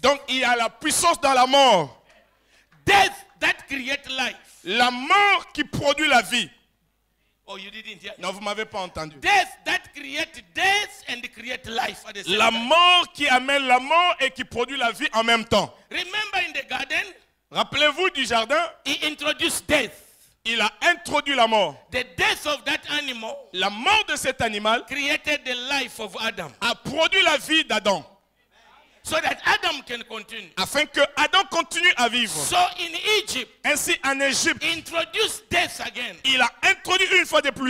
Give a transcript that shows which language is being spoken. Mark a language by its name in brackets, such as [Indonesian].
[French] Donc il y a la puissance dans la mort. [English] Death that creates life. [French] La mort qui produit la vie. [English] Oh, you didn't hear? [French] Non, vous ne m'avez pas entendu. [English] Death that creates death and creates life at the same [French] La [English] time. [French] mort qui amène la mort et qui produit la vie en même temps. [English] Remember in the garden, [French] Rappelez-vous du jardin, [English] he introduced death. [French] il a introduit la mort. [English] The death of that animal [French] La mort de cet animal [English] created the life of Adam. [French] a produit la vie d'Adam. [English] So that Adam can continue. [French] afin que Adam continue à vivre. [English] So in Egypt, [French] Ainsi, en Égypte, [English] introduce death again. [French] il a introduit une fois de plus